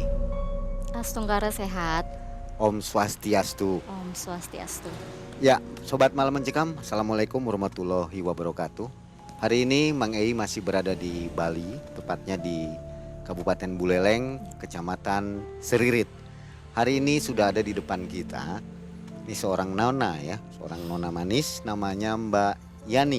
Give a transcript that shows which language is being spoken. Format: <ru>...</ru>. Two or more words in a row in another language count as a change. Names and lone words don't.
<id>Asunggara sehat.</id> <ban>Om Swastiastu. Om Swastiastu.</ban> <id>Ya, Sobat Malam Mencekam,</id> <ar>السلام عليكم ورحمة الله وبركاته.</ar> <id>Hari ini Mang Ei masih berada di Bali, tepatnya di Kabupaten Buleleng, Kecamatan Seririt. Hari ini sudah ada di depan kita, ini seorang nona ya, seorang nona manis namanya Mbak Yani.</id>